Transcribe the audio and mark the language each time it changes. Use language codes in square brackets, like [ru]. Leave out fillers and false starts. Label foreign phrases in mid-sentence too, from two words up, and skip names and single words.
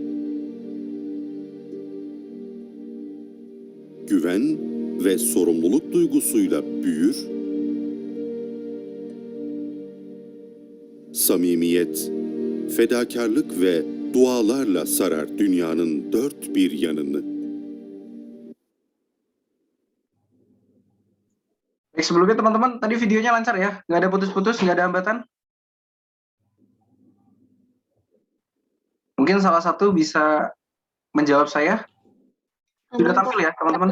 [tr] Güven ve sorumluluk duygusuyla büyür. Samimiyet, fedakarlık ve dualarla sarar dünyanın dört bir yanını. [id] Sebelumnya teman-teman, tadi videonya lancar ya? Nggak ada putus-putus, nggak ada hambatan? Mungkin salah satu bisa menjawab saya. Sudah tampil ya teman-teman?